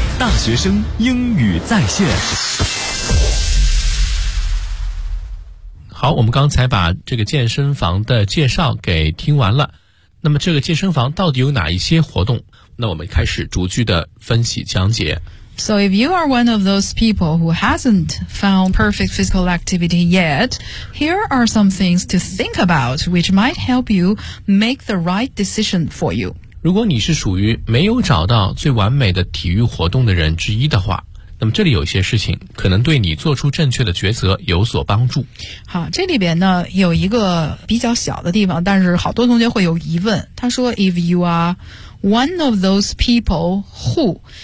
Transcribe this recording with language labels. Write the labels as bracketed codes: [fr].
[zh] 大学生英语在线。好，我们刚才把这个健身房的介绍给听完了。那么这个健身房到底有哪一些活动？那我们开始逐句的分析讲解。 [en] So if you are one of those people who hasn't found perfect physical activity yet, here are some things to think about which might help you make the right decision for you. [zh] 如果你是属于没有找到最完美的体育活动的人之一的话，那么这里有一些事情可能对你做出正确的抉择有所帮助。好，这里边呢有一个比较小的地方，但是好多同学会有疑问。他说 [en] If you are one of those people who